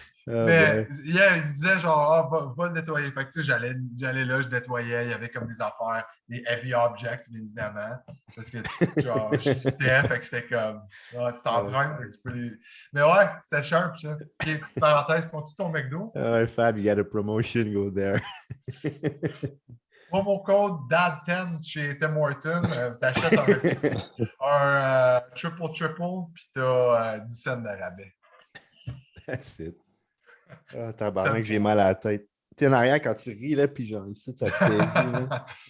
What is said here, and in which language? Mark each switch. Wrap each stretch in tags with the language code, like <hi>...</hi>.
<fr>Oh Mais</fr> <en>boy.</en> <fr>yeah, il me disait genre, ah, va le nettoyer. Fait que tu sais, j'allais là, je nettoyais. Il y avait comme des affaires, des heavy objects, bien évidemment. Parce que genre, je quittais, fait que c'était comme, ah, tu t'en prends, fait que tu peux les. Mais ouais, c'était sharp, ça. Ok, petite parenthèse, continue ton McDo.</fr> <en>Fab, you got a promotion, go there.</en> <fr>Promo code DAD10 chez Tim Hortons. T'achètes un triple, puis t'as 10 cents de rabais.</fr> <en>That's it.</en> <fr>Ah, tabarnak, j'ai mal à la tête. Tu sais, en arrière, quand tu ris, là, puis genre ici, ça te saisit, là.</fr>